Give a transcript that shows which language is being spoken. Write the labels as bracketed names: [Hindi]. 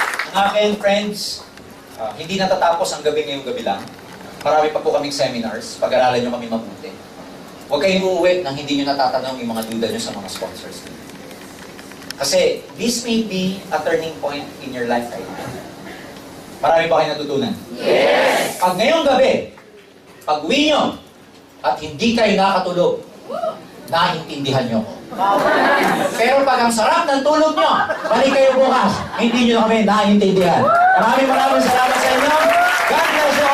[Filipino] Ang akin, friends, hindi natatapos ang gabi ngayong gabi lang. Marami pa po kaming seminars, pag-aralan nyo kami mabuti. Huwag kayong uuwi nang hindi nyo natatanong yung mga duda nyo sa mga sponsors. [English] Kasi this may be a turning point in your life right now. [Filipino] Marami pa kayo natutunan? Yes! Pag ngayong gabi, pag uwi nyo, at hindi kayo nakatulog, naiintindihan nyo ko. Pero pag ang sarap ng tulog nyo, balik kayo bukas, hindi nyo na kami naiintindihan. Maraming salamat sa inyo. [English] God bless!